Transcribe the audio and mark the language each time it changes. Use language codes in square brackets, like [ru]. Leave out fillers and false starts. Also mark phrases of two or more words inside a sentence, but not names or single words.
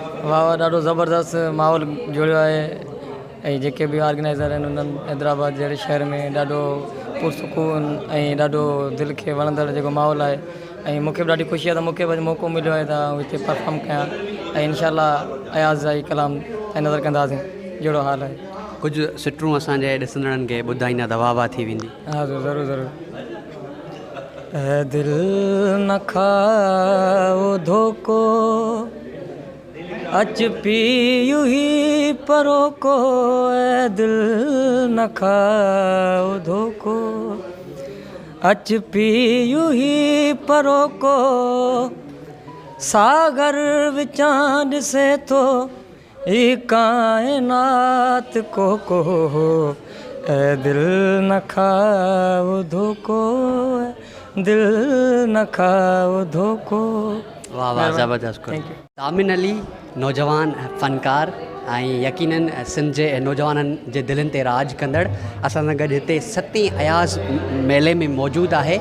[sd] वाह वाह, ॾाढो ज़बरदस्त माहौल जुड़ियो आहे ऐं जेके बि ऑर्गेनाइज़र आहिनि उन्हनि हैदराबाद जहिड़े शहर में ॾाढो पुरसुकून ऐं ॾाढो दिलि खे वणंदड़ जेको माहौल आहे। ऐं मूंखे बि ॾाढी ख़ुशी आहे त मूंखे बि मौक़ो मिलियो आहे त हिते परफॉर्म कयां ऐं इंशाअल्लाह अयाज़ जा ई कलाम ऐं नज़र कंदासीं जहिड़ो हाल आहे। कुझु सिटरूं असांजे ॾिसंदड़नि खे ॿुधाईंदा त वाह वाह थी वेंदी। हा ज़रूरु ज़रूरु। ऐ दिल न खाओ धोखो, अच पीयू ही परो को, ऐ दिल न खाओ धोखो, अच पीयू ही परो को, सागर विचां ॾिसे थो ही कायनात को, ऐ दिल न खाओ धोखो, दिल न खाओ धोखो। वाह वाह ज़बरदस्त। तामिन अली नौजवान फ़नकार ऐं यकीनन सिंध जे नौजवाननि जे दिलनि ते राज कंदड़ असां सां गॾु हिते 7वीं अयाज़ मेले में मौजूदु आहे।